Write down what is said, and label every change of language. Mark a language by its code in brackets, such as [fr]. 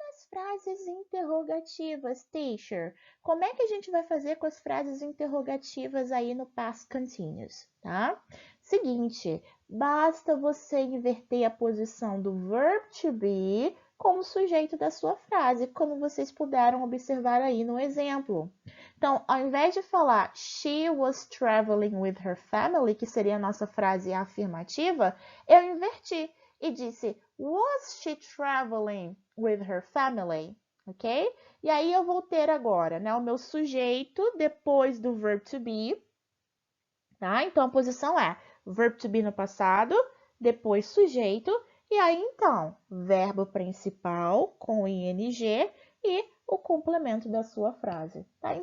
[pt] Frases interrogativas, teacher. Como é que a gente vai fazer com as frases interrogativas aí no past continuous, tá? Seguinte, basta você inverter a posição do verb to be como sujeito da sua frase, como vocês puderam observar aí no exemplo. Então, ao invés de falar [en] she was traveling with her family, [pt] que seria a nossa frase afirmativa, eu inverti e disse [en] was she traveling with her family? [pt] Ok? E aí eu vou ter agora, né, o meu sujeito depois do verb to be, tá? Então a posição é verb to be no passado, depois sujeito, e aí então verbo principal com ing e o complemento da sua frase, tá?